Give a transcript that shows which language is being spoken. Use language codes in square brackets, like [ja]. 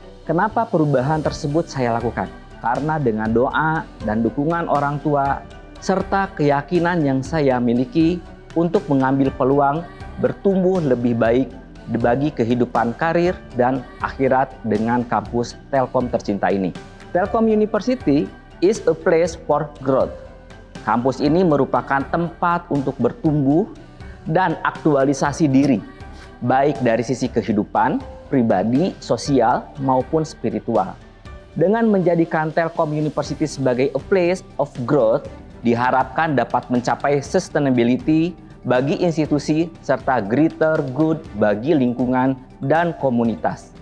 [id] Kenapa perubahan tersebut saya lakukan? Karena dengan doa dan dukungan orang tua, serta keyakinan yang saya miliki untuk mengambil peluang bertumbuh lebih baik bagi kehidupan karir dan akhirat dengan kampus Telkom tercinta ini. [en] Telkom University is a place for growth. [id] Kampus ini merupakan tempat untuk bertumbuh dan aktualisasi diri, baik dari sisi kehidupan, pribadi, sosial, maupun spiritual. Dengan menjadikan Telkom University sebagai [en] a place of growth, [id] diharapkan dapat mencapai sustainability bagi institusi serta [en] greater good [id] bagi lingkungan dan komunitas.